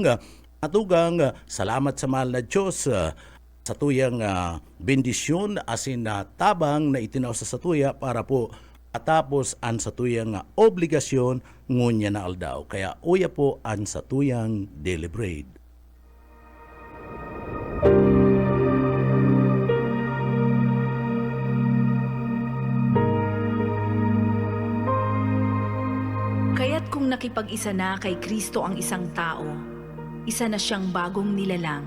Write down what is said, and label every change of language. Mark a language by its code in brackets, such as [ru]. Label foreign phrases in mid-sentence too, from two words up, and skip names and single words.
[bik] Mga tugang, salamat sa mahal na Diyos sa tuyang bendisyon asin tabang na itinaw sa satuya para po atapos an sa tuyang obligasyon ngunya na aldaw. Kaya uya po an sa tuyang deliberate. [tl] Kaya't kung nakipag-isa na kay Kristo ang isang tao, isa na siyang bagong nilalang.